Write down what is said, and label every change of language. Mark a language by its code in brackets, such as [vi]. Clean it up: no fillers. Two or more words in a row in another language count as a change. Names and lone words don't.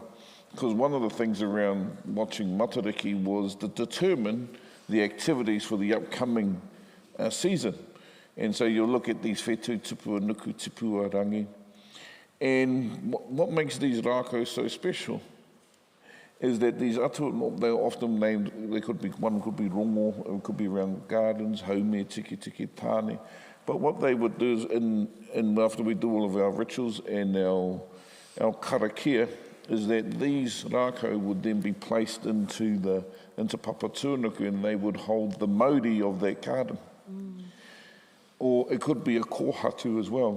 [en] Because one of the things around watching Matariki was to determine the activities for the upcoming season. And so you'll look at these [mi] whetū tipua, nuku tipua rangi. [en] And what makes these rākau so special is that these atua, they're often named, one could be rongo, it could be around gardens, haume, tiki tāne. But what they would do is, after we do all of our rituals and our karakia, is that these rākau would then be placed into papa tuanuku, and they would hold the mauri of that garden. Or it could be a kōhatu as well.